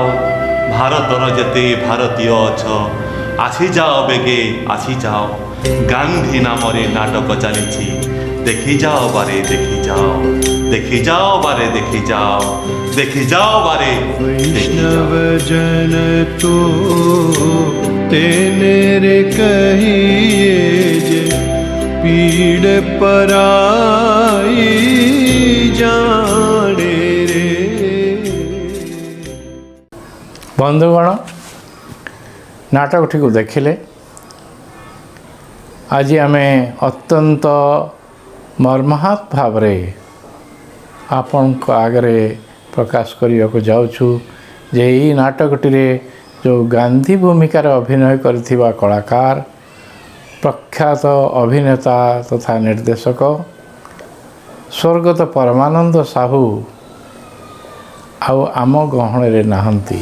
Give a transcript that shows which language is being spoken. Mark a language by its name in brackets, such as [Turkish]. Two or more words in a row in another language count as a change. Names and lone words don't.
[Odia] ଭାରତର ଯେତେ ଭାରତୀୟ ଅଛ, ଆସିଯାଅ ବେଗେ ଆସିଯାଅ। ଗାନ୍ଧୀ ନାମରେ ନାଟକ ଚାଲିଛି, ଦେଖିଯାଅ ବାରେ ଦେଖିଯାଅ। ଦେଖିଯାଅ ବାରେ ଦେଖିଯାଅ। ଦେଖିଯାଅ ବାରେ ଦେଖିଯାଅ। [Gujarati] વૈષ્ણવ જન તો તેને રે કહીએ જે પીડ પરાઈ જાણે રે। [Odia] ବନ୍ଧୁଗଣ, ନାଟକଟିକୁ ଦେଖିଲେ। ଆଜି ଆମେ ଅତ୍ୟନ୍ତ ମର୍ମାହତ ଭାବରେ ଆପଣଙ୍କ ଆଗରେ ପ୍ରକାଶ କରିବାକୁ ଯାଉଛୁ ଯେ ଏହି ନାଟକଟିରେ ଯେଉଁ ଗାନ୍ଧୀ ଭୂମିକାରେ ଅଭିନୟ କରିଥିବା କଳାକାର, ପ୍ରଖ୍ୟାତ ଅଭିନେତା ତଥା ନିର୍ଦ୍ଦେଶକ ସ୍ୱର୍ଗତ ପରମାନନ୍ଦ ସାହୁ ଆଉ ଆମ ଗହଣରେ ନାହାନ୍ତି।